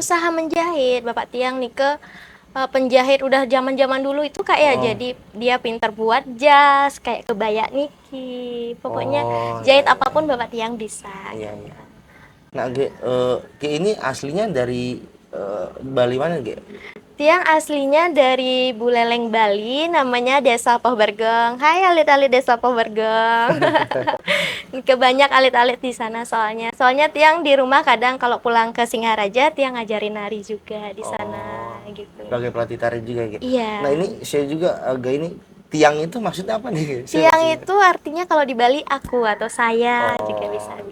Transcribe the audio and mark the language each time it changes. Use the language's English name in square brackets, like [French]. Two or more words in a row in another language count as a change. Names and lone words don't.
[Indonesian] Usaha menjahit, Bapak [Balinese] Tiang Nike [Indonesian] penjahit udah zaman-zaman dulu itu Kak ya. Oh, Jadi dia pintar buat jas, kayak kebaya Niki. Pokoknya oh, ya, jahit ya, apapun Bapak Tiang bisa iya, gitu. iya. Nah, G ini aslinya dari Bali mana, G? Tiang aslinya dari Buleleng, Bali, namanya Desa Pohbergeng. Hai alit-alit Desa Pohbergeng. Kebanyak alit-alit di sana soalnya. Soalnya Tiang di rumah kadang kalau pulang ke Singaraja, Tiang ngajarin nari juga di sana Oh, gitu. sebagai pelatih tari juga, G. Nah, Iya. ini saya juga agak ini tiang itu maksudnya apa nih, G? Saya Tiang masih. itu artinya kalau di Bali aku atau saya juga bisa Oh,